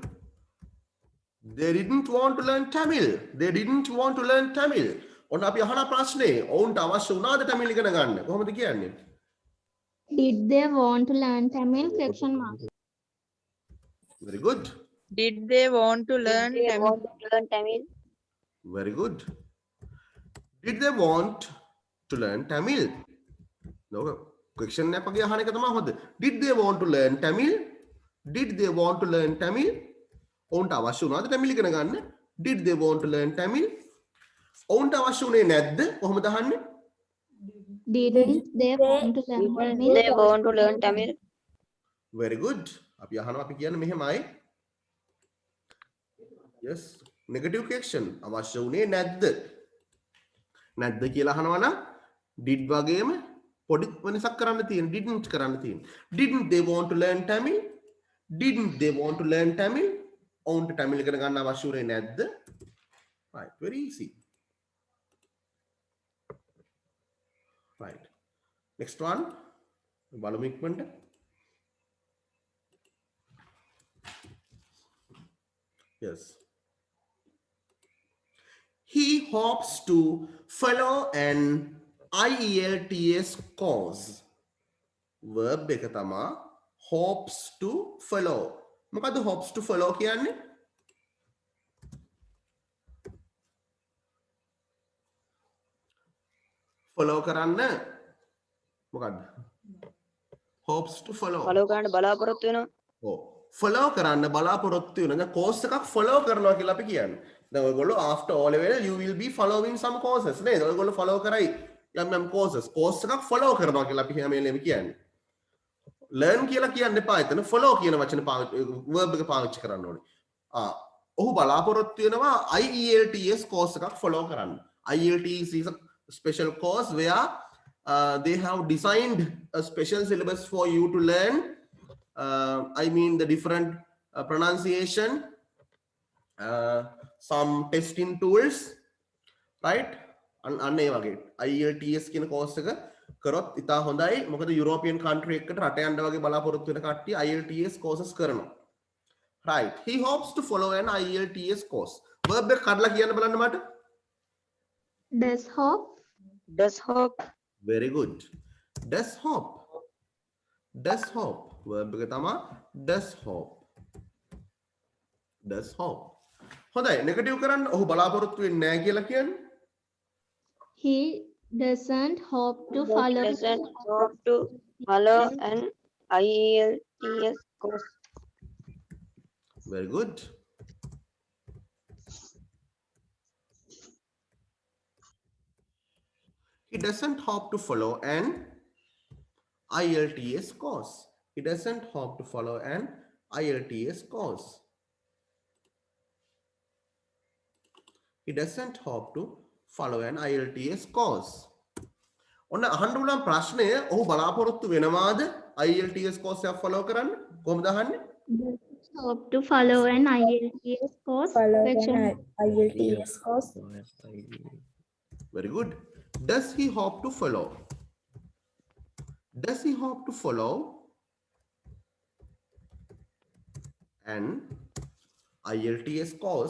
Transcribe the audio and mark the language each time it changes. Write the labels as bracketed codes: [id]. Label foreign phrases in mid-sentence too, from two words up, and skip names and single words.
[en] They didn't want to learn Tamil. They didn't want to learn Tamil. [si] ඔන්න අපි අහන ප්‍රශ්නේ ඔවුන්ට අවශ්‍ය වුණාද Tamil ඉගෙන ගන්න? කොහොමද කියන්නේ? [en] Did they want to learn Tamil? Question mark. Very good. Did they want to learn They Tamil? want to learn Tamil. Very good. Did they want to learn Tamil? [si] No. Question එක වගේ අහන එක තමයි හොඳ. [en] Did they want to learn Tamil? Did they want to learn Tamil? [si] ඔවුන්ට අවශ්‍ය වුණාද Tamil ඉගෙන ගන්න? [en] Did they want to learn Tamil? [si] ඔවුන්ට අවශ්‍ය වුණේ නැද්ද? කොහොමද අහන්නේ? [en] Didn't they want to learn Tamil? They want to learn Tamil. Very good. [si] අපි අහනවා අපි කියන්නේ මෙහෙමයි. [en] Yes. Negative question. [si] අවශ්‍ය වුණේ නැද්ද? නැද්ද කියලා අහනවා නම් did වගේම පොඩි වෙනසක් කරන්න තියෙන. Didn't කරන්න තියෙන. [en] Didn't they want to learn Tamil? Didn't they want to learn Tamil? [si] ඔවුන්ට Tamil ඉගෙන ගන්න අවශ්‍ය වුණේ නැද්ද? [en] Right. Very easy. Right. Next one. [si] බලමු ඉක්මනට. [en] Yes. He hopes to follow an IELTS course. Verb [si] එක තමා [en] hopes to follow. [si] මොකද්ද [en] hopes to follow [si] කියන්නේ? follow කරන්න මොකද්ද? [en] hopes to follow. [si] Follow කරන්න බලාපොරොත්තු වෙනවා. ඔව්. follow කරන්න බලාපොරොත්තු වෙන දැන් course එකක් follow කරනවා කියලා අපි කියන්නේ. දැන් ඔයගොල්ලෝ [en] after O level you will be following some courses නේද? [si] ඔයගොල්ලෝ follow කරයි යම් courses. course එකක් follow කරනවා කියලා අපි හැම වෙලේම කියන්නේ. learn කියලා කියන්න එපා. එතන follow කියන වචනේ verb එක පාවිච්චි කරන්න ඕනේ. ඔහු බලාපොරොත්තු වෙනවා IELTS course එකක් follow කරන්න. [en] IELTS is a special course where they have designed a special syllabus for you to learn. I mean the different pronunciation, some testing tools, right? [si] අන්න ඒ වගේ IELTS කියන course එක කරොත් ඉතා හොඳයි. මොකද යුරෝපියන් country එකකට රට යන්න වගේ බලාපොරොත්තු වෙන කට්ටිය IELTS courses කරනවා. [en] Right. He hopes to follow an IELTS course. [si] Verb එක කඩලා කියන්න බලන්න මට. [en] Does hope. Does hope. Very good. Does hope. Does hope. Verb [si] එක තමයි [en] does hope. Does hope. [si] හොඳයි. negative කරන්න. ඔහු බලාපොරොත්තු වෙන්නේ නැහැ කියලා කියන්නේ. [en] He doesn't hope to follow. Doesn't hope to follow an IELTS course. Very good. He doesn't hope to follow an IELTS course. He doesn't hope to follow an IELTS course. He doesn't hope to follow an IELTS course. [si] ඔන්න අහන්න උනම් ප්‍රශ්නය ඔහු බලාපොරොත්තු වෙනවාද IELTS course එක follow කරන්න? කොහොමද අහන්නේ? [en] Does hope to follow an IELTS course. Question. IELTS course. Very good. Does he hope to follow? Does he hope to follow an IELTS course?